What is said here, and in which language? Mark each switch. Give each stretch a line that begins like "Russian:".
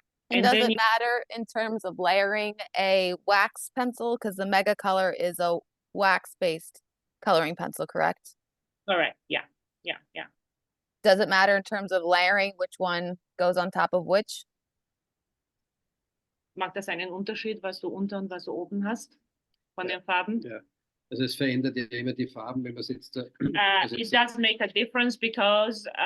English: And does it matter in terms of layering a wax pencil? Because the Mega Color is a wax-based coloring pencil, correct? Correct, yeah, yeah, yeah. Does it matter in terms of layering which one goes on top of which?
German: Macht das einen Unterschied, was du unter und was du oben hast von den Farben? Ja, also es verändert ja immer die Farben, wenn man es jetzt da...
English: It does make a difference, because